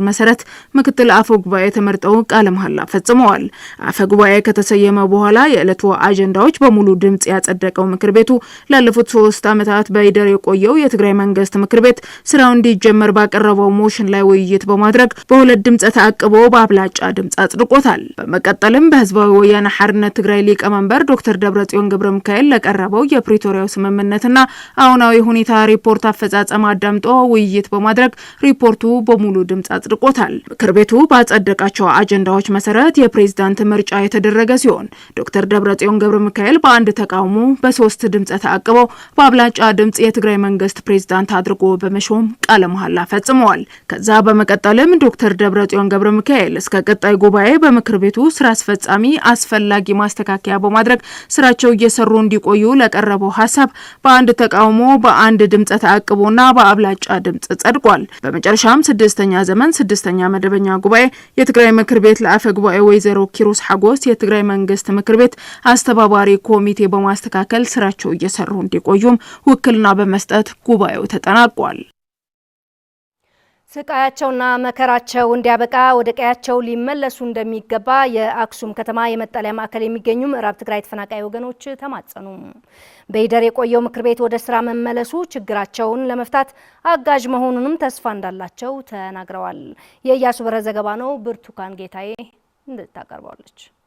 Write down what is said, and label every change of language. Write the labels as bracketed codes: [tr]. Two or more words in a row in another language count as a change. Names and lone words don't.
[am] መሰረት ምክትል አፈ ጉባኤ ተመርጠው ቃለ መሐላ ፈጽመዋል። አፈ ጉባኤ ከተሰየመ በኋላ የዕለቱ አጀንዳዎች በሙሉ ድምጽ ያጸደቀው ምክር ቤቱ ላለፉት 3 ዓመታት በኢደር የቆየው የትግራይ መንግስት ምክር ቤት ስራው እንዲጀመር ባቀረበው ሞሽን ላይ ውይይት በማድረግ በሁለት ድምጽ ተአቅቦ በአብላጫ ድምጽ አጽድቆታል። በመቀጠልም በህዝባዊ ወያነ ሓርነት ትግራይ ሊቀመንበር ዶክተር ደብረጽዮን ገብረ ሚካኤል ለቀረበው የፕሪቶሪያው ስምምነትና አሁናዊ ሁኔታ ሪፖርት አፈጻጸም አዳምጦ ውይይት በማድረግ ሪፖርቱ በሙሉ ድምጽ አጽድቆታል። ምክር ቤቱ ባጸደቃቸው አጀንዳዎች መሰረት የፕሬዝዳንት ምርጫ የተደረገ ሲሆን ዶክተር ደብረጽዮን ገብረ ሚካኤል በአንድ ተቃውሞ በ3 ድምጽ ተአቅበው በአብላጫ ድምጽ የትግራይ መንግስት ፕሬዝዳንት አድርጎ በመሾም ቃለ መሐላ ፈጽመዋል። ከዛ በመቀጠልም ዶክተር ደብረጽዮን ገብረ ሚካኤል እስከ ቀጣይ ጉባኤ በምክር ቤቱ ስራ አስፈጻሚ አስፈላጊ ማስተካከያ በማድረግ ስራቸው እየሰሩ እንዲቆዩ ለቀረበው ሐሳብ በአንድ ተቃውሞ በአንድ ድምጽ ተአቅቦና በአብላጫ ድምጽ ጸድቋል። በመጨረሻም 6ኛ ዘመን 6ኛ መደበኛ ጉባኤ የትግራይ ምክር ቤት ለአፈ ጉባኤ ወይዘሮ ኪሮስ ሓጎስ የትግራይ መንግስት ምክር ቤት አስተባባሪ ኮሚቴ በማስተካከል ስራቸው እየሰሩ እንዲቆዩም ውክልና በመስጠት ጉባኤው ተጠናቋል። ስቃያቸውና መከራቸው እንዲያበቃ ወደ ቀያቸው ሊመለሱ እንደሚገባ የአክሱም ከተማ የመጠለያ ማዕከል የሚገኙ ምዕራብ ትግራይ ተፈናቃይ ወገኖች ተማጸኑ። በኢደር የቆየው ምክር ቤት ወደ ስራ መመለሱ ችግራቸውን ለመፍታት አጋዥ መሆኑንም ተስፋ እንዳላቸው ተናግረዋል። የኢያሱ በረ ዘገባ ነው። ብርቱካን ጌታዬ እንድታቀርባለች።